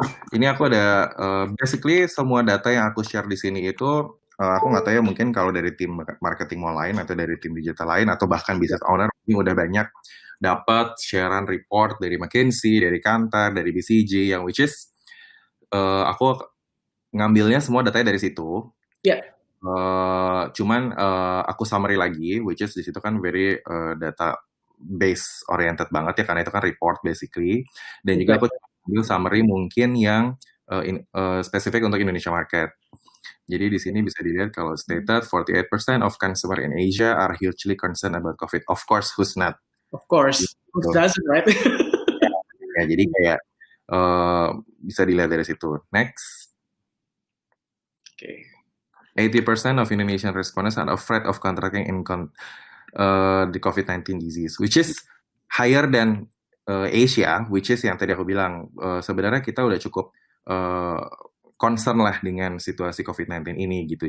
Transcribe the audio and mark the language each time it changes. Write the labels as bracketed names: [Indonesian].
[Indonesian] Ini aku ada basically semua data yang aku share di sini itu aku nggak tahu ya, mungkin kalau dari tim marketing mall lain atau dari tim digital lain atau bahkan business owner ini udah banyak dapat sharean report dari McKinsey, dari Kantar, dari BCG yang [English] which is [Indonesian] aku ngambilnya semua datanya dari situ. Ya. Cuman aku summary lagi, which is di situ kan [English] very data base oriented [Indonesian] banget ya, karena itu kan report basically. Dan juga aku ambil summary mungkin yang spesifik untuk Indonesia market. Jadi di sini bisa dilihat kalau [English] stated 48% of consumer in Asia are hugely concerned about COVID. Of course, who's not? Of course, who doesn't, right? [Indonesian] Ya, jadi kayak bisa dilihat dari situ. [English] Next. Okay. 80% of Indonesian respondents are afraid of contracting the COVID-19 disease, which is higher than Asia, which is [Indonesian] yang tadi aku bilang, sebenarnya kita udah cukup concern lah dengan situasi COVID-19 ini gitu.